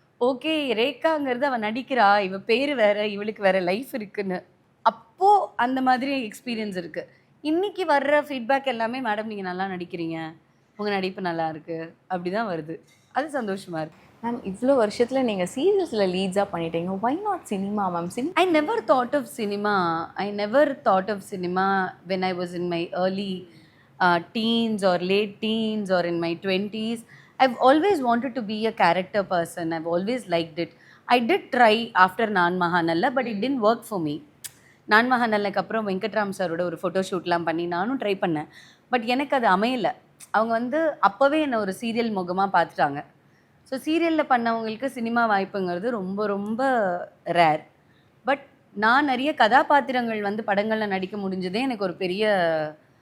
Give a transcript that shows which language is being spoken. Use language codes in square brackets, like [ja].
[ta] Okay ரேகாங்கிறது அவ நடிக்கிறா. இவ பேரு வேற, இவளுக்கு வேற லைஃப் இருக்குன்னு. அப்போ அந்த மாதிரி எக்ஸ்பீரியன்ஸ் இருக்கு. இன்னைக்கு வர்ற ஃபீட்பேக் எல்லாமே, "மேடம் நீங்க நல்லா நடிக்கிறீங்க. உங்க நடிப்பு நல்லா இருக்கு." அப்படிதான் வருது. அது சந்தோஷமா இருக்கு. மேம் இவ்வளோ வருஷத்துல நீங்க சீரியல்ஸ்ல லீட்ஸா பண்ணிட்டீங்க. [en] Why not cinema ma'am? I never thought of cinema. I never thought of cinema when I was in my early teens or late teens or in my 20s. I've always wanted to be a character person. I've always liked it. I did try after Nan Mahanalla, but it didn't work for me. [ta] நான் மகாநல்லுக்கு அப்புறம் வெங்கட்ராம் சாரோட ஒரு photo ஷூட்லாம் பண்ணி நானும் try பண்ணேன். But எனக்கு அது அமையல. அவங்க வந்து அப்போவே என்னை ஒரு சீரியல் முகமாக பார்த்துட்டாங்க. ஸோ சீரியலில் பண்ணவங்களுக்கு சினிமா வாய்ப்புங்கிறது ரொம்ப ரொம்ப ரேர். பட் நான் நிறைய கதாபாத்திரங்கள் வந்து படங்களில் நடிக்க முடிஞ்சதே எனக்கு ஒரு பெரிய